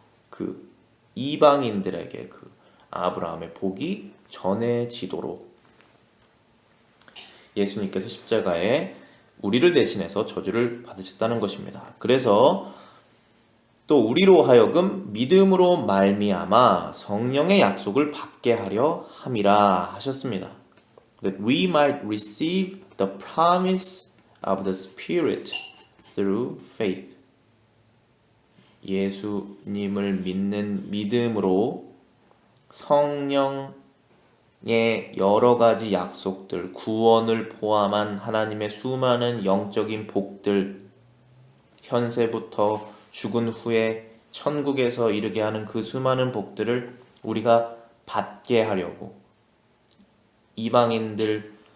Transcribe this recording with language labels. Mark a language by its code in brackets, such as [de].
[ko] 그 이방인들에게 그 아브라함의 복이 전해지도록 예수님께서 십자가에 우리를 대신해서 저주를 받으셨다는 것입니다. 그래서 또 우리로 하여금 믿음으로 말미암아 성령의 약속을 받게 하려 함이라 하셨습니다. [en] That we might receive the promise of the Spirit through faith. [ko] 예수님을 믿는 믿음으로 성령의 여러 가지 약속들, 구원을 포함한 하나님의 수많은 영적인 복들, 현세부터 죽은 후에 천국에서 이르게 하는 그 수많은 복들을 우리가 받게 하려고 이방인들,